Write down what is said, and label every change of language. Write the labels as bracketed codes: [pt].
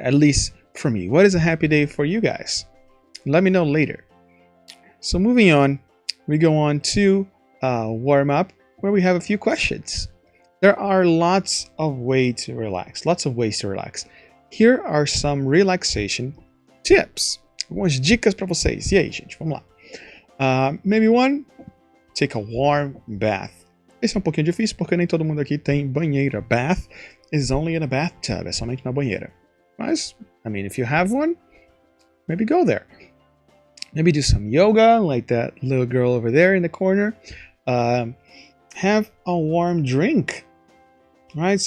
[en] At least for me. What is a happy day for you guys? Let me know later. So moving on, we go on to warm up, where we have a few questions. There are lots of ways to relax. Here are some relaxation tips. [pt] Algumas dicas para vocês. E aí, gente, vamos lá. [en] Maybe one, take a warm bath. [pt] Esse é um pouquinho difícil porque nem todo mundo aqui tem banheira. [en] Bath is only in a bathtub. [pt] É somente na banheira. Mas, [en] I mean, if you have one, maybe go there. Maybe do some yoga, like that little girl over there in the corner. Have a warm drink, right?